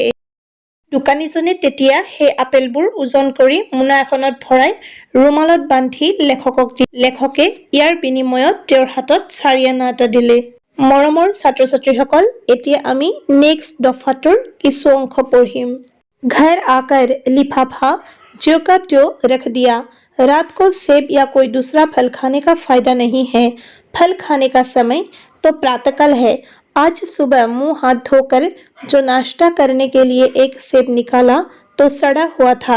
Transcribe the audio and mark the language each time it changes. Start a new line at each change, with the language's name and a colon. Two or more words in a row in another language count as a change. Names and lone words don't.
Assamese: দোকানীজনে তেতিয়া সেই আপেলবোৰ ওজন কৰি মোনা এখনত ভৰাই ৰুমালত বান্ধি লেখকক দিলে। লেখকে ইয়াৰ বিনিময়ত তেওঁৰ হাতত 4 আনা এটা দিলে। মৰমৰ ছাত্ৰ-ছাত্ৰীসকল, এতিয়া আমি নেক্সট দফাটোৰ কিছু অংশ পঢ়িম।
Hindi: घर आकर लिफाफा ज्यो का त्यों रख दिया। रात को सेब या कोई दूसरा फल खाने का फायदा नहीं है। फल खाने का समय तो प्रातःकाल है। आज सुबह मुंह हाथ धोकर जो नाश्ता करने के लिए एक सेब निकाला तो सड़ा हुआ था।